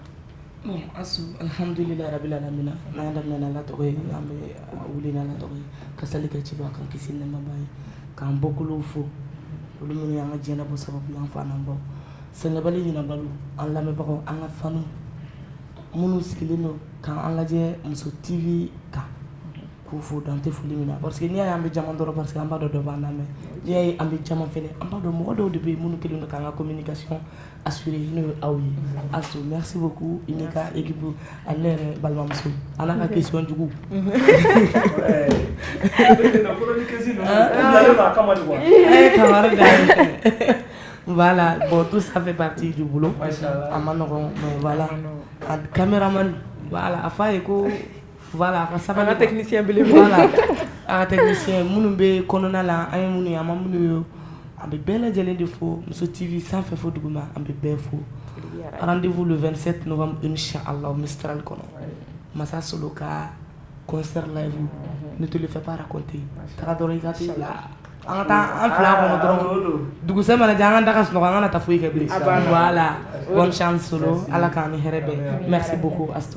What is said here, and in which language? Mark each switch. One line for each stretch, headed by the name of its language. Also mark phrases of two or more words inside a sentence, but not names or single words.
Bambara: bon Asu
Arabic: الحمد لله رب العالمين
Bambara: n'an daminɛ n'ala tɔgɔ ye an bɛ wuli n'ala tɔgɔ ye ka sali kɛ ciba kan kisi nɛɛmaba ye k'an bɔkolow fo olu minnu y'an ka diɲɛnabɔ sababu y'an fa n'an baw sɛgɛnbali ɲinabalo an lamɛnbagaw an ka fanu minnu sigilen don k'an lajɛ Muso TV kan k'u fo dan tɛ foli min na parce que n'i y'a ye an bɛ jama dɔrɔn parce que an b'a dɔn dɔ b'an lamɛn n'i y'a ye an bɛ jama fɛnɛ an b'a dɔn mɔgɔ dɔw de bɛ yen minnu kɛlen don k'an ka communication assurer n'o ye aw ye Asu
French: merci beaucoup
Bambara: i n'i ka équipe ani ne yɛrɛ balimamuso a n'a ka question jugu kamara da
French: voilà bon tout ça fait partie du boulot
Bambara: a ma nɔgɔn
French: mais voilà caméraman voilà
Bambara: a f'a ye ko voilà ka sabali technicien bele voilà a technicien minnu bɛ kɔnɔna la an ye minnu ye an ma minnu ye an bɛ bɛɛ lajɛlen de fo Muso TV sanfɛ fo duguma an bɛ bɛɛ fo
French: rendez-vous le 27 novembre inchallah
Bambara: Mistral kɔnɔ Masa Solo ka
French: concert live ne te le fais pas raconter
Bambara: taga dɔrɔn i ka t'i bila an ka taa an fila kɔnɔ dɔrɔn dugusɛ mana diya an ka daga sunɔgɔ an kana taa foyi kɛ bilen
French: voilà bonne chance
Bambara: Solo ala k'an ni hɛrɛ bɛn
French: merci beaucoup
Bambara: Astu